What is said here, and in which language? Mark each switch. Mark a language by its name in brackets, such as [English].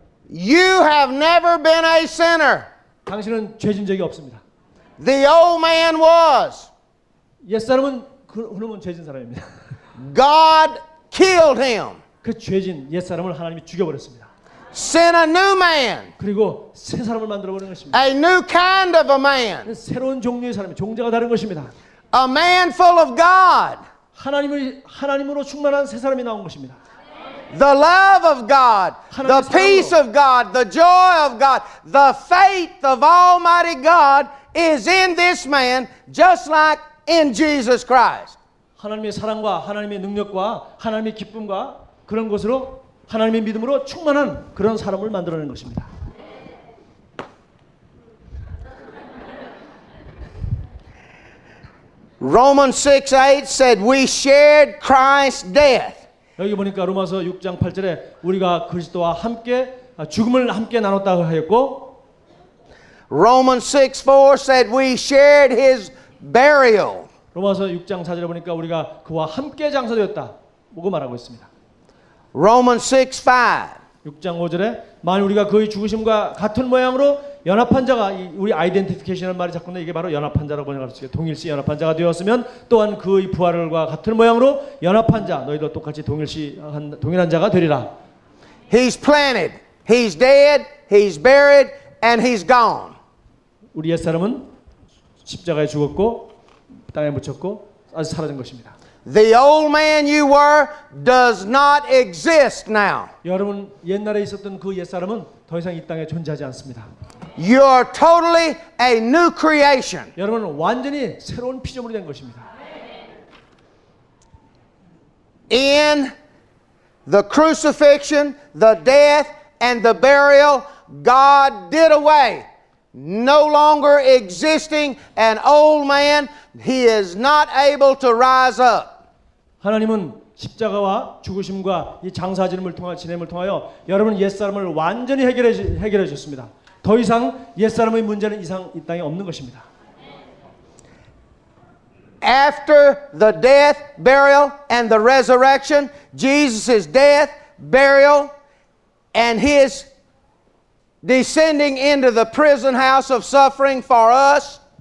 [English] You have never been a sinner. [Korean] 당신은 죄진 적이 없습니다. [English] The old man was. [Korean] 옛사람은 그놈은 죄진 사람입니다. [English] God killed him. [Korean] 그 죄진 옛사람을 하나님이 죽여버렸습니다. [English] Sent a new man, [Korean] 그리고 새 사람을 만들어버리는 것입니다. [English] a new kind of a man, [Korean] 새로운 종류의 사람이 종자가 다른 것입니다. [English] a man full of God, [Korean] 하나님으로 충만한 새 사람이 나온 것입니다. [English] the love of God, the peace of God, the joy of God, the faith of Almighty God is in this man, just like in Jesus Christ. [Korean] 하나님의 사랑과 하나님의 능력과 하나님의 기쁨과 그런 것으로 하나님의 믿음으로 충만한 그런 사람을 만들어내는 것입니다. [English] Romans 6:8 said we shared Christ's death. [Korean] 여기 보니까 로마서 6장 8절에 우리가 그리스도와 함께 죽음을 함께 나눴다고 하였고 [English] Romans 6:4 said we shared his burial. [Korean] 로마서 6장 4절에 보니까 우리가 그와 함께 장사되었다. 보고 말하고 있습니다. [English] Romans 6:5 [Korean] 6장 5절에 만일 우리가 그의 죽으심과 같은 모양으로 연합한 자가 우리 아이덴티피케이션이라는 말이 자꾸 이게 바로 연합한 자라고 번역할 수 있어요. 동일시 연합한 자가 되었으면 또한 그의 부활과 같은 모양으로 연합한 자 너희도 똑같이 동일한 자가 되리라. [English] He's planted, he's dead, he's buried, and he's gone. [Korean] 우리 옛사람은 십자가에 죽었고 땅에 묻혔고 아주 사라진 것입니다. [English] The old man you were does not exist now. [Korean] 여러분 옛날에 있었던 그 옛사람은 더 이상 이 땅에 존재하지 않습니다. [English] You are totally a new creation. [Korean] 여러분은 완전히 새로운 피조물이 된 것입니다. [English] In the crucifixion, the death, and the burial, God did away. No longer existing an old man, he is not able to rise up. [Korean] 하나님은 십자가와 죽으심과 이 장사지름을 통한 지냄을 통하여 여러분 옛사람을 완전히 해결해 주셨습니다. 더 이상 옛사람의 문제는 이상 이 땅에 없는 것입니다. [English] After the death, burial, and the resurrection, Jesus' death, burial, and his descending into the prison house of suffering for us.